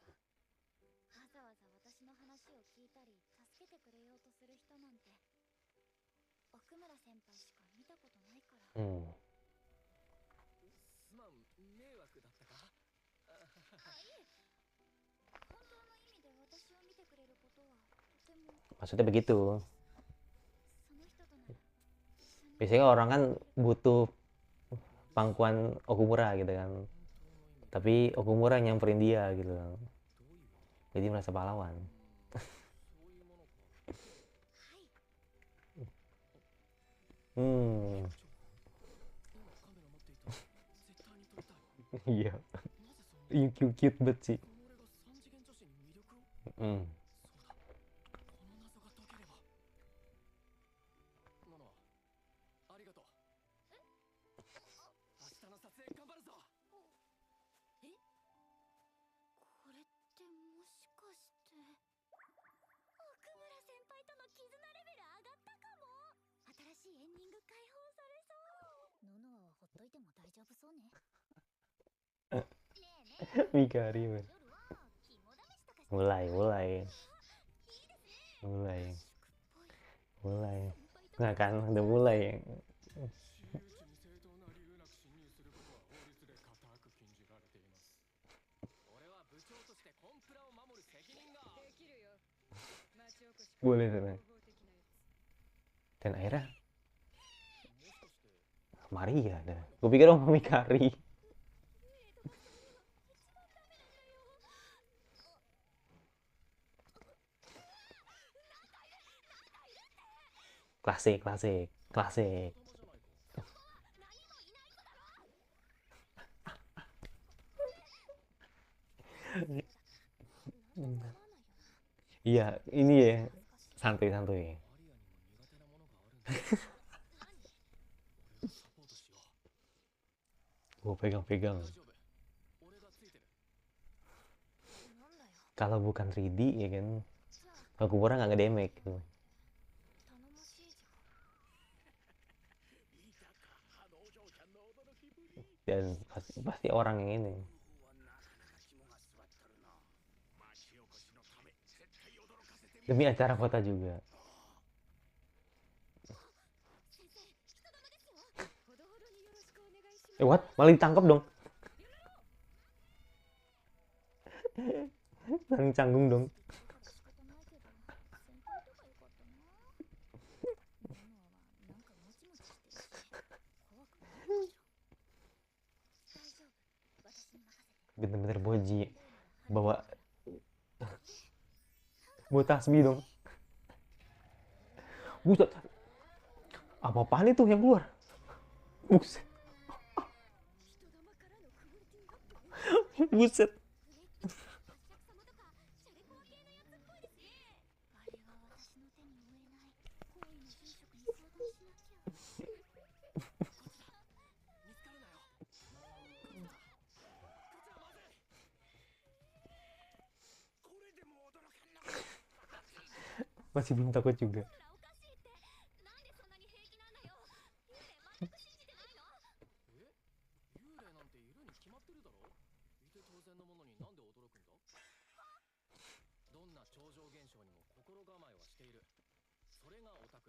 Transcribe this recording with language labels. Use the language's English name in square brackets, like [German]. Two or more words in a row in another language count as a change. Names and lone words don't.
[Japanese] わざわざ私の話を聞いたり助けてくれようとする人なんて奥村先輩しか見たことないから。 Hmm. すまん、迷惑だったか？いえ、本当の意味で私を見てくれることはとても [Indonesian] Maksudnya begitu. [Japanese] その人となら一緒に [Indonesian] Biasanya orang kan butuh pangkuan Okumura gitu kan. [Japanese] 本当の意味で [Indonesian] Tapi Okumura yang nyamperin dia gitu. [Japanese] どういう [Indonesian] Jadi merasa pahlawan. [Japanese] そういうものか。はい。 Hmm. 局長、今カメラ持っていたら絶対に撮りたい。 [Indonesian] Iya. [Japanese] なぜそんな [Indonesian] Iya, cute banget sih. [Japanese] この俺が三次元女子に魅力を？ Hmm. そうだ、この謎が解ければ。ママ、ありがとう。明日の撮影頑張るぞ。え、これってもしかして奥村先輩との絆レベル上がったかも。新しいエンディング解放されそう。ノノアはほっといても大丈夫そうね。ねえねえ、 [Indonesian] Mikari, man. [Japanese] 夜は肝試しとかして [Indonesian] Mulai, mulai, [Japanese] いいですね。 [Indonesian] mulai, [Japanese] 宿っぽい [Indonesian] mulai. [Japanese] 先輩と [Indonesian] Nah kan, udah mulai. [Japanese] 私有地に正当な理由なく侵入することは法律で固く禁じられています。俺は部長としてコンプラを守る責任が。できるよ。町おこし [Indonesian] Boleh, Sana. [Japanese] 合法的なやつ。 [Indonesian] Dan akhirnya [Japanese] もしかして [Indonesian] Maria dah. Gue pikir sama Mikari. Klasik, klasik, klasik. [Japanese] 仲間じゃないか。 [Indonesian] Iya, ini ya. Santuy-santuy. [Japanese] マリアにも苦手なものがあるんだ。俺がサポートしよう。 [Indonesian] Gue pegang-pegang. [Japanese] 大丈夫、俺がついてる。なんだよ。 [Indonesian] Kalau bukan 3D ya kan, [Japanese] じゃあ [Indonesian] Okumura nggak nge-damage gitu. [Japanese] 頼もしいじゃん。いたか、あのお嬢ちゃんの驚きぶり。 [Indonesian] Dan pasti orang yang ini. [Japanese] はなかなか肝が据わっとるな。町おこしのため絶対驚かせてみ [Indonesian] Demi acara kota juga. [Japanese] 先生、人玉ですよ。ほどほどによろしくお願いします。 [English] What? [Indonesian] Malah ditangkap dong. Saling canggung dong. [Japanese] 仕方ないけど、先輩とかよかったな。ノノアはなんかモチモチしてるし、怖くないかしら。大丈夫、私に任せて。 [Indonesian] Bener-bener boji. Bawa tasbih dong. Buset. Apa-apaan itu yang keluar? Buset. [Japanese] 人玉からのクオリティアップ。 Buset. お客様とかシャレコア系のやつっぽいですね。あれは私の手に負えない。行為の住職に相談しなきゃ。見つかるなよ。こっちだ。こっちはまずい。これでも驚かんのか。 [Indonesian] Masih belum takut juga. [Japanese] だからおかしいって。なんでそんなに平気なんだよ。幽霊全く信じてないの？え、幽霊なんているに決まってるだろ。いて当然のものになんで驚くんだ。どんな超常現象にも心構えはしている。それがオタク。